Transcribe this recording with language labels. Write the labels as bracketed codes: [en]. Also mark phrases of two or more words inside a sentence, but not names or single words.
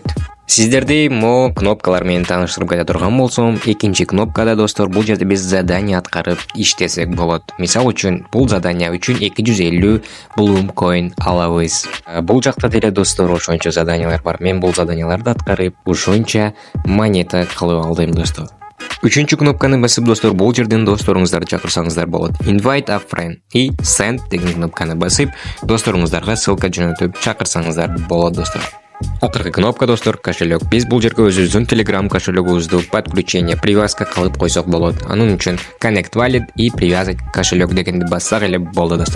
[ky] Сиздерди мо кнопкалар менен тааныштырып кете турган болсом, экинчи кнопкада достор бул жерде биз задание аткарып иштесек болот. Мисал үчүн бул задание үчүн 250 Bloom coin алабыз. Бул жакта деле достор ошончо заданиялар бар. Мен бул заданияларды аткарып ошончо монета кылып алдым достор. Үчүнчү кнопканы басып достор, бул жерден досторуңуздарды чакырсаңыздар болот. [en] Invite a friend [ky] и send деген кнопканы басып досторуңуздарга ссылка жөнөтүп чакырсаңыздар болот достор. Акыркы кнопка достор кошелек. Биз бул жерге өзүбүздүн Telegram кошелегибизди [ru] подключение, привязка [ky] кылып койсок болот. Анын үчүн [en] Connect Wallet [ru] и привязать кошелек [ky] дегенди бассак эле болду достор.